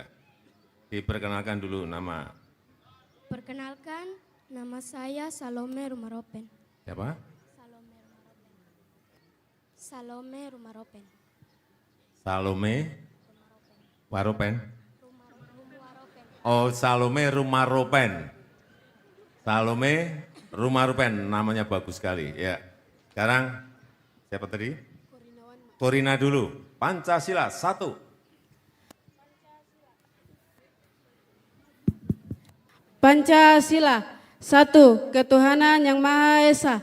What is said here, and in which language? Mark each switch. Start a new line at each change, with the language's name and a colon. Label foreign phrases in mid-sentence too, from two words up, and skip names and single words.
Indonesian: Diperkenalkan dulu nama. Perkenalkan, nama saya Salome Rumaropen. Siapa? Salome Rumaropen. Salome Waropen. Oh, Salome Rumaropen. Salome Rumaropen, namanya bagus sekali. Ya. Sekarang siapa tadi? Korina dulu. Pancasila 1. Pancasila 1. Ketuhanan yang Maha Esa.